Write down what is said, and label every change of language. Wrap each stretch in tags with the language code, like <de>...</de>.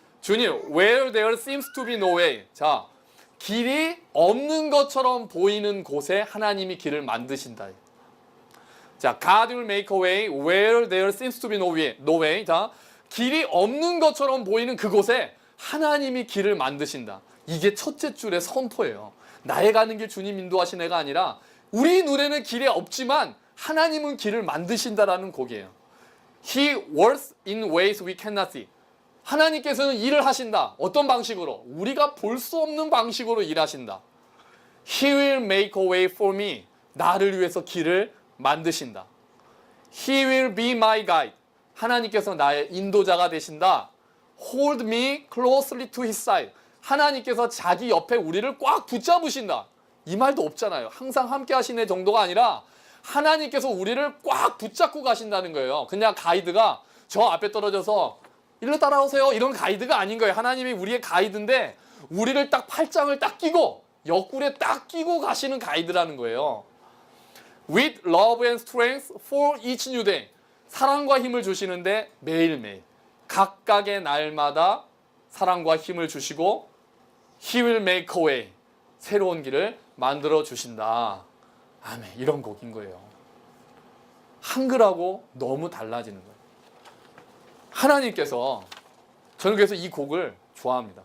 <en>주님, where there seems to be no way.</en> <ko>자, 길이 없는 것처럼 보이는 곳에 하나님이 길을 만드신다.</ko> <en>자, God will make a way where there seems to be no way.</en> <ko>자, 길이 없는 것처럼 보이는 그곳에 하나님이 길을 만드신다. 이게 첫째 줄의 선포예요. 나의 가는 길 주님 인도하신 애가 아니라 우리 눈에는 길이 없지만 하나님은 길을 만드신다라는 곡이에요.</ko> <en>He works in ways we cannot see.</en> <ko>하나님께서는 일을 하신다. 어떤 방식으로? 우리가 볼 수 없는 방식으로 일하신다.</ko> <en>He will make a way for me.</en> <ko>나를 위해서 길을 만드신다.</ko> <en>He will be my guide.</en> <ko>하나님께서 나의 인도자가 되신다.</ko> <en>Hold me closely to his side.</en> <ko>하나님께서 자기 옆에 우리를 꽉 붙잡으신다. 이 말도 없잖아요. 항상 함께 하시는 정도가 아니라 하나님께서 우리를 꽉 붙잡고 가신다는 거예요. 그냥 가이드가 저 앞에 떨어져서 일로 따라오세요 이런 가이드가 아닌 거예요. 하나님이 우리의 가이드인데 우리를 딱 팔짱을 딱 끼고 옆구리에 딱 끼고 가시는 가이드라는 거예요.</ko> <en>With love and strength for each new day.</en> <ko>사랑과 힘을 주시는데 매일매일 각각의 날마다 사랑과 힘을 주시고 He will make a way. 새로운 길을 만들어 주신다. 아멘. 이런 곡인 거예요. 한글하고 너무 달라지는 거예요. 하나님께서, 저는 그래서 이 곡을 좋아합니다.</ko>